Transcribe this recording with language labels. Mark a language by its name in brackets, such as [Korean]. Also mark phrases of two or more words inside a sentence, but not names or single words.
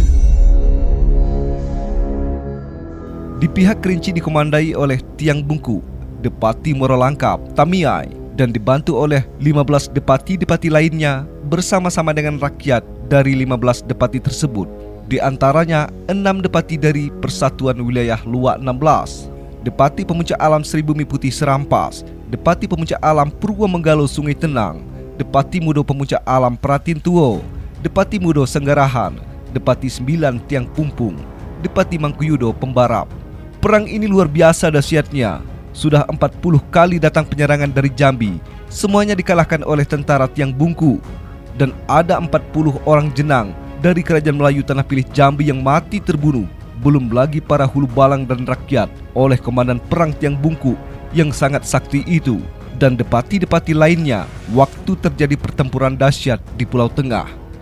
[Indonesian] Di pihak Kerinci dikomandai oleh Tiang Bungku, Depati Morolangkap, Tamiai, dan dibantu oleh 15 depati-depati lainnya bersama-sama dengan rakyat dari 15 depati tersebut. Di antaranya 6 depati dari Persatuan Wilayah Luak 16, Depati Pemuncak Alam Seribumi Putih Serampas, Depati Pemuncak Alam Purwomenggalo Sungai Tenang, Depati Mudo Pemuncak Alam Pratin Tuwo, Depati Mudo Senggarahan, Depati 9 Tiang Pumpung, Depati Mangkuyudo Pembarap. Perang ini luar biasa dahsyatnya. Sudah 40 kali datang penyerangan dari Jambi, semuanya dikalahkan oleh tentara Tiang Bungku. Dan ada 40 orang jenang dari Kerajaan Melayu Tanah Pilih Jambi yang mati terbunuh. Belum lagi para hulu balang dan rakyat oleh komandan perang Tiang Bungku yang sangat sakti itu, dan depati-depati lainnya waktu terjadi pertempuran dahsyat di Pulau Tengah.